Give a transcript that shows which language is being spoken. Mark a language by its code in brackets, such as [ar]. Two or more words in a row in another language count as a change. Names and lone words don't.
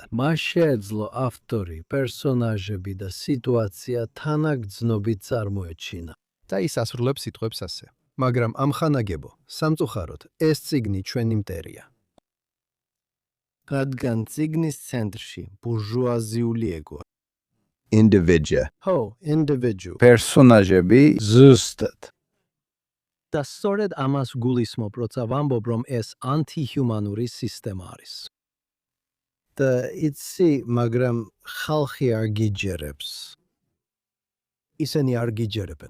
[ka] მას შეეძლო ავტორი, პერსონაჟები და სიტუაცია თანაგრძნობით წარმოეჩინა. და ის ასრულებს სიტყვებს ასე. მაგრამ ამხანაგებო, სამწუხაროდ, ეს წიგნი ჩვენი მტერია. რადგან წიგნის ცენტრში ბურჟუაზიული ეგოა. Individual. Ho, individual. პერსონაჟები ზუსტად. და სწორედ ამას გულისხმობ, როცა ვამბობ, რომ ეს ანტიჰუმანური სისტემა არის. და იცი, მაგრამ ხალხი არ გიჯერებს. ისინი არ გიჯერებენ.